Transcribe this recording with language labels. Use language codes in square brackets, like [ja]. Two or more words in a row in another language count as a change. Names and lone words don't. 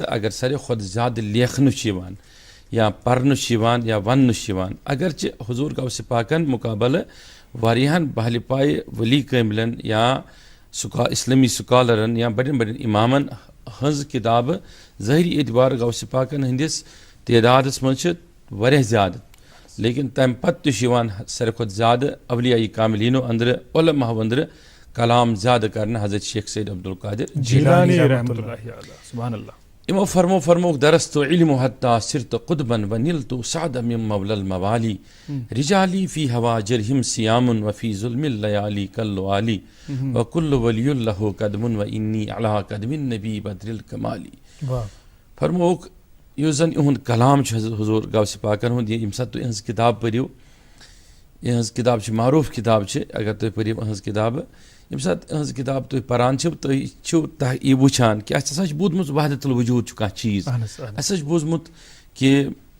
[ks] اگر ساروی کھۄتہٕ زیادٕ لیکھنہٕ چھُ یِوان یا پرنہٕ چھُ یِوان یا وننہٕ چھُ یِوان اگرچہِ حضوٗر غوثِ پاکن مُقابلہٕ واریاہن بہلہِ پایہِ ؤلی کٲمِلن یا اسلٲمی سکالرن یا بڑٮ۪ن بڑٮ۪ن اِمامن ہٕنٛز کِتابہٕ ظٲہری اعتبار غوثِ پاکن ہٕنٛدِس تعدادس منٛز چھِ واریاہ زیادٕ لیکن تمہِ پتہٕ تہِ چھُ یِوان ساروی کھۄتہٕ زیادٕ اولیاء کاملیٖنو أنٛدرٕ علماہو أنٛدرٕ کلام زیادٕ کرنہٕ حضرت شیخ سید عبدالقادر جیلانی [ar] رحمتہ اللہ سبحان اللہ [ks] یِمو فرمووُکھ [ar] درستو علم حتیٰ صرت قطبن ونلت سعدا من مولا الموالی رجالی فی ہوا جرہم سیام وفی ظلم اللیالی کاللوالی وکل ولی لہ قدم وانی علی قدم النبی بدر الکمالی [ks] فرمووُکھ یُس زن یِہُنٛد کلام چھُ حضوٗر غوثِ پاکن ہُنٛد ییٚمہِ ساتہٕ تُہۍ یِہٕنٛز کِتاب پٔرِو یِہٕنٛز کِتاب چھِ معروٗف کِتاب چھِ اگر تُہۍ پٔرِو یِہٕنٛز کِتابہٕ ییٚمہِ ساتہٕ یِہٕنٛز کِتاب تُہۍ پران چھِو تُہۍ چھِو یہِ وٕچھان کہِ اَسہِ ہسا چھُ بوٗزمُت وحدت الوجوٗد چھُ کانٛہہ چیٖز اَسہِ ہسا چھُ بوٗزمُت کہِ